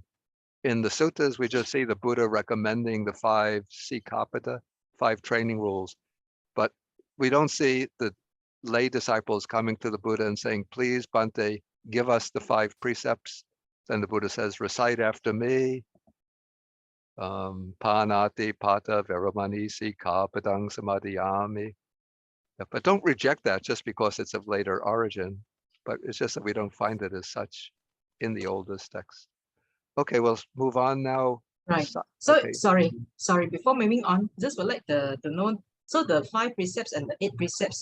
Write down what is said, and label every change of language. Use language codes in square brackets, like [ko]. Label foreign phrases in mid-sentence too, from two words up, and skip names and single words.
[en] In the suttas, we just see the Buddha recommending the 5 sikapada, 5 training rules, but we don't see the lay disciples coming to the Buddha and saying, please, Bhante, give us the 5 precepts. Then the Buddha says, recite after me. [pi] Panati pata veramani sikapadang samadhiyami. [en] But don't reject that just because it's of later origin. But it's just that we don't find it as such in the oldest text. Okay, we'll move on now. Right. So okay. sorry. Before moving on, just would like to know. So the 5 precepts and the 8 precepts.